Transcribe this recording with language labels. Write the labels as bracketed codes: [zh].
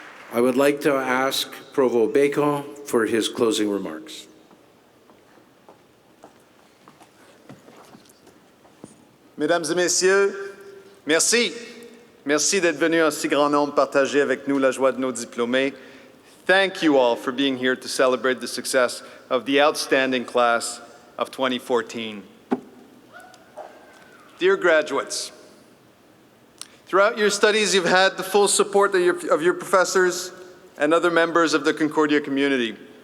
[en] I would like to ask Provost Bacon for his closing remarks. [fr] Mesdames et messieurs, merci. Merci d'être venus en si grand nombre partager avec nous la joie de nos diplômés. [en] Thank you all for being here to celebrate the success of the outstanding class of 2014. Dear graduates, throughout your studies, you've had the full support of your professors and other members of the Concordia community.